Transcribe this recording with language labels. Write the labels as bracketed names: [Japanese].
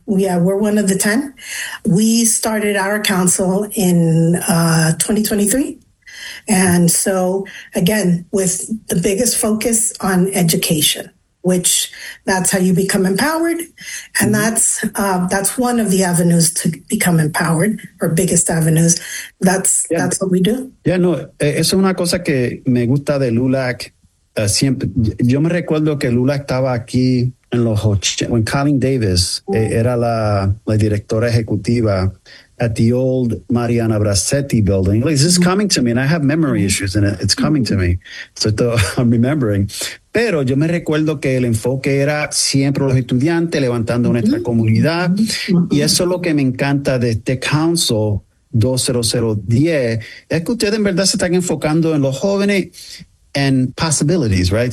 [English] Yeah, we're one of the 10. We started our council in 2023. And so, again, with the biggest focus on education, which that's how you become empowered. And that's one of the avenues to become empowered, or biggest avenues. That's what we do. [Spanish] Yeah, no, eso es una cosa que me gusta de LULAC. Siempre. Yo me recuerdo que LULAC estaba aquí en los 80, when Colleen Davis era la directora ejecutiva [English] at the old Mariana Bracetti building. Like, this is coming to me, and I have memory issues, and it's coming to me. So I'm remembering. [Spanish] Pero yo me recuerdo que el enfoque era siempre los estudiantes levantando nuestra comunidad. Y eso es lo que me encanta de este Council 20010. Es que ustedes en verdad se están enfocando en los jóvenes [English] and possibilities, right?